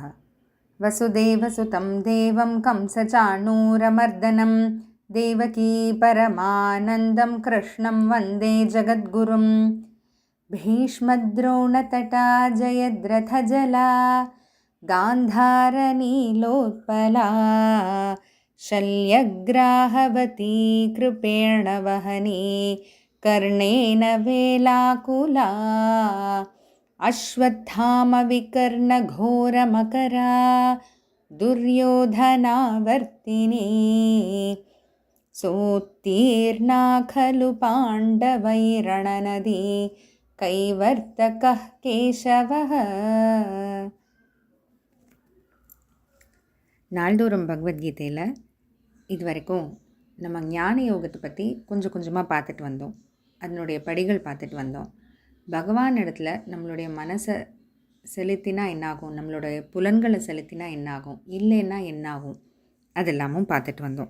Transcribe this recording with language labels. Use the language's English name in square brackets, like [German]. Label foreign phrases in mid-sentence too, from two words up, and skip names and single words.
[Sanskrit] वसुदेवसुतं देवं कंसचाणूरमर्दनम् देवकी परमानन्दं कृष्णं वन्दे जगद्गुरुम्. भीष्मद्रोणतटा जयद्रथजला गान्धारनीलोत्पला शल्यग्राहवती कृपेण वहनी कर्णेन वेलाकुला अश्वत्थामविकर्णघोरमकरा दुर्योधनावर्तिनी सोत्तीर्णा खलु पाण्डवैरणनदी कैवर्तकः केशवः. [Tamil] நாள்தோறும் பகவத்கீதையில் இது வரைக்கும் நம்ம ஞான யோகத்தை பற்றி கொஞ்சம் கொஞ்சமாக பார்த்துட்டு வந்தோம். அதனுடைய படிகள் பார்த்துட்டு வந்தோம். பகவான் இடத்துல நம்மளுடைய மனசை செலுத்தினா என்னாகும், நம்மளுடைய புலன்களை செலுத்தினா என்னாகும், இல்லைன்னா என்னாகும், அதெல்லாமும் பார்த்துட்டு வந்தோம்.